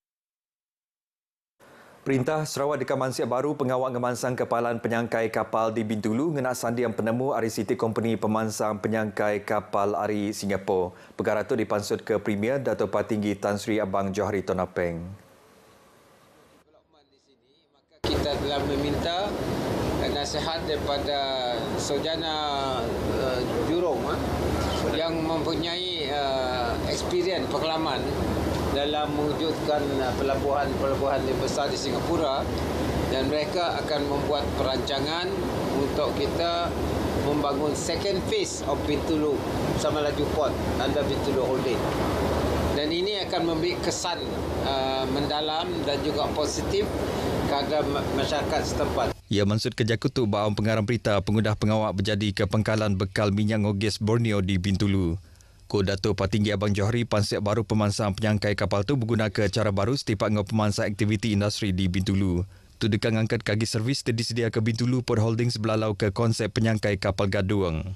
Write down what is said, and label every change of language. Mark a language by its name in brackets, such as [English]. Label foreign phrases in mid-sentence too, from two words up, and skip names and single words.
[Iban] Perintah Sarawak dikaman siap baru pengawal ngemansang kepalan penyangkai kapal di Bintulu ngena sandiang penemu Ari City Company pemansang penyangkai kapal Ari Singapura. Perkara itu dipansut ke Premier Dato' Patinggi Tan Sri Abang Johari Tonapeng. [Malay] Kita telah meminta nasihat daripada Sojana Jurong yang mempunyai experience pengalaman dalam mewujudkan pelabuhan yang besar di Singapura, dan mereka akan membuat perancangan untuk kita membangun [English] second phase of [Malay] Bintulu Sama Laju Port under Bintulu Holding. Dan ini akan memberi kesan mendalam dan juga positif kepada masyarakat setempat. [Iban] Ia maksud kerja kutu bahawa pengarang berita pengudah pengawak berjadi ke pangkalan bekal minyak ngoges Borneo di Bintulu. Ko Dato' Patinggi Abang Johari pansek baru pemansang penyangkai kapal tu berguna ke cara baru setiap ngau pemansang aktiviti industri di Bintulu. Tu dekat ngangkat kaki servis tersedia ke Bintulu Port Holdings belalau ke konsep penyangkai kapal gaduang.